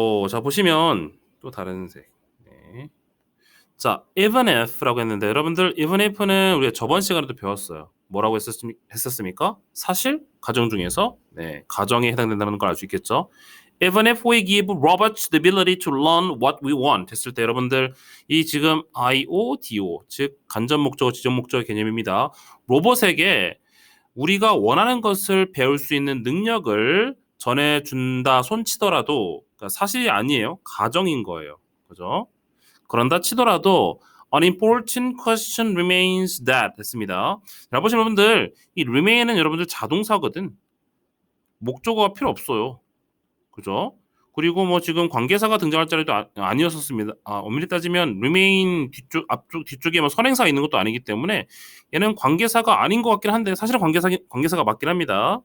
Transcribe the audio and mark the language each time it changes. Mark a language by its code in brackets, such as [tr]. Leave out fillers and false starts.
[ko] 자, 보시면 또 다른 색. 네. 자, even if라고 했는데 여러분들 even if는 우리가 저번 시간에도 배웠어요. 뭐라고 했었습니까? 사실 가정 중에서 가정에 해당된다는 걸 알 수 있겠죠. [en] Even if we give robots the ability to learn what we want [ko] 했을 때 여러분들 이 지금 IODO 즉 간접 목적어 지적 목적어 개념입니다. 로봇에게 우리가 원하는 것을 배울 수 있는 능력을 전해준다 손치더라도 그러니까 사실이 아니에요. 가정인 거예요. 그죠? 그런다 치더라도 [en] an important question remains that [ko] 했습니다. 자, 보시면 여러분들 이 remain은 여러분들 자동사거든. 목적어가 필요 없어요. 그죠? 그리고 뭐 지금 관계사가 등장할 자리도 아니었었습니다. 엄밀히 따지면 remain 앞쪽 뒤쪽에 뭐 선행사가 있는 것도 아니기 때문에 얘는 관계사가 아닌 것 같긴 한데 사실은 관계사가 맞긴 합니다.